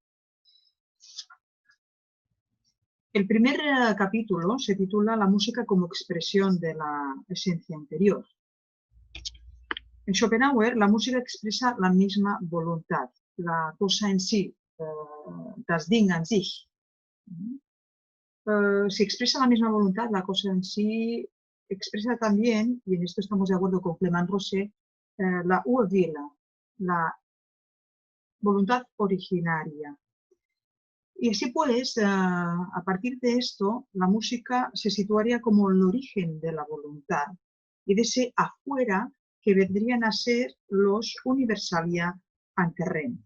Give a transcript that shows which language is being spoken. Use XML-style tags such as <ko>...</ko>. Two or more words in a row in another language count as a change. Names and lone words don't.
<es>El primer capítulo se titula La música como expresión de la esencia interior. En Schopenhauer, la música expresa la misma voluntad, la cosa en sí,</es> <de>das Ding an sich.</de> <es>si expresa la misma voluntad, la cosa en sí expresa también, y en esto estamos de acuerdo con Clément Rosset, la urville, la voluntad originaria. Y así pues, a partir de esto, la música se situaría como el origen de la voluntad y de ese afuera que vendrían a ser los</es> <la>universalia ante rem.</la>